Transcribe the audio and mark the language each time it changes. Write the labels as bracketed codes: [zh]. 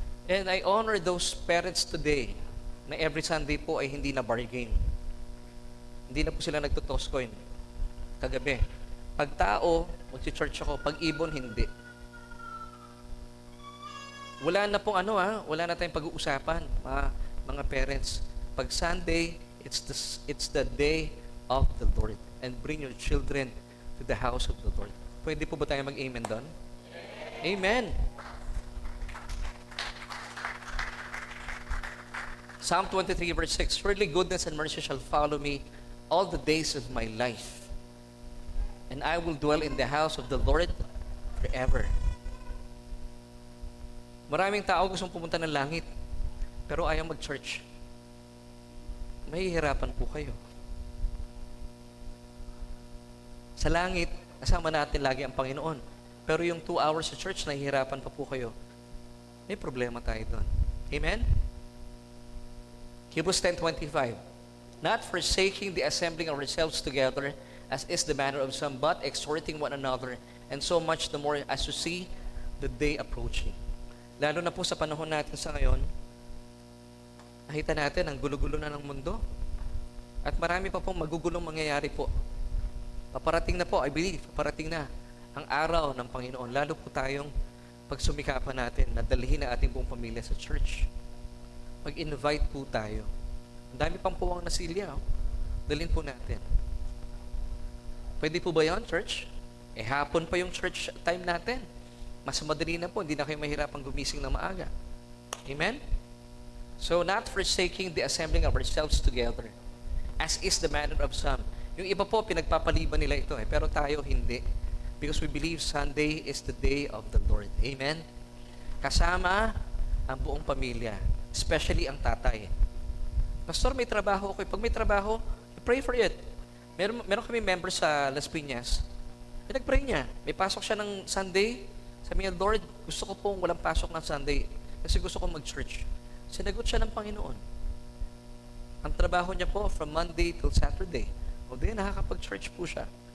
[en] And I honor those parents today na every Sunday po ay hindi na bar game. [tl] Hindi na po sila nagtutos coin kagabi. Pag tao, mag-church ako. Pag ibon, hindi. Wala na pong wala na tayong pag-uusapan, mga parents. [en] Pag Sunday, it's the day of the Lord. And bring your children to the house of the Lord. [tl] Pwede po ba tayo mag-amen doon? [en] Amen. Psalm 23 verse 6, surely goodness and mercy shall follow me all the days of my life, and I will dwell in the house of the Lord forever. [tl] Maraming tao gustong pumunta ng langit, pero ayaw mag-church. Mahihirapan po kayo. Sa langit, kasama natin lagi ang Panginoon. Pero yung 2 hours sa church, nahihirapan pa po kayo. May problema tayo doon. Amen? [en] Hebrews 10:25, not forsaking the assembling of ourselves together, as is the manner of some, but exhorting one another, and so much the more as you see the day approaching. [tl] Lalo na po sa panahon natin sa ngayon, nakita natin ang gulo-gulo na ng mundo. At marami pa pong magugulong mangyayari po. Paparating na po, I believe, paparating na ang araw ng Panginoon. Lalo po tayong pagsumikapan natin na dalhin ang ating buong pamilya sa church. Mag-invite po tayo. Ang dami pang puwang na silya. Dalhin po natin. Pwede po ba yun, church? Hapon pa yung church time natin. Mas madali na po. Hindi na kayo mahirapang gumising na maaga. Amen? [en] So, not forsaking the assembling of ourselves together, as is the manner of some. [tl] Yung iba po, pinagpapaliban nila ito pero tayo hindi. [en] Because we believe Sunday is the day of the Lord. Amen? [tl] Kasama ang buong pamilya. Especially ang tatay. Pastor, may trabaho ako. Pag may trabaho, [en] pray for it. [tl] Meron kami members sa Las Piñas. Nag-pray niya. May pasok siya ng Sunday. Sabi niya, Lord, gusto ko pong walang pasok ng Sunday. Kasi gusto ko mag-church. Sinagot siya ng Panginoon. Ang trabaho niya po from Monday till Saturday. O di, nakakapag-church po siya.